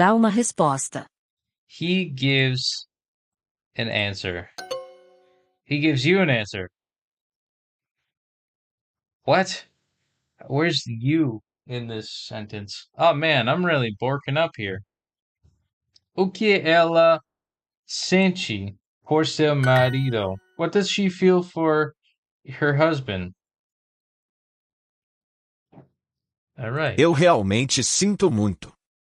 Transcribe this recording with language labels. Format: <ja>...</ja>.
<pt>dá uma resposta.</pt> <en>He gives an answer. He gives you an answer. What? Where's the you in this sentence? Oh man, I'm really borking up here.</en> <pt>O que ela sente por seu marido?</pt> <en>What does she feel for her husband? All right.</en> <pt>Eu realmente sinto muito.</pt>